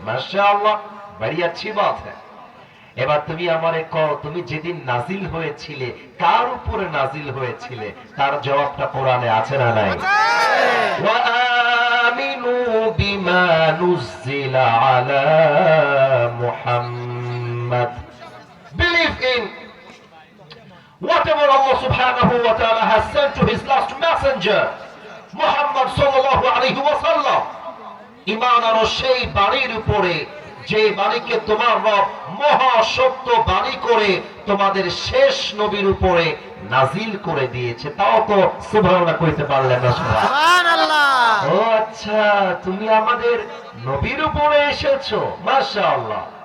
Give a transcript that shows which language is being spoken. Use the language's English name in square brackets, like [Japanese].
[Hindi] মাশাআল্লাহ, বড়ি अच्छी बात है। [Bangla] এবার তুমি আমারে কও, তুমি যেদিন নাজিল হয়েছিলে কার উপরে নাজিল হয়েছিলে? তার জবাবটা কোরআনে আছে না নাই? [Arabic] ওয়া আমিনু বিমা নুজিলা আলা মুহাম্মাদ, [English] believe in whatever Allah subhanahu wa ta'ala has sent to his last messenger Muhammad sallallahu alaihi wasallam। [Bangla] ঈমান আনো সেই বাণীর উপরে যে বাণীকে তোমার রব মহা সত্য বাণী করে তোমাদের শেষ নবীর উপরে নাজিল করে দিয়েছে। তাও তো সুবহানাল্লাহ কইতে পারলেন না। সুবহানাল্লাহ। ও আচ্ছা, তুমি আমাদের নবীর উপরে এসেছো, মাশাআল্লাহ।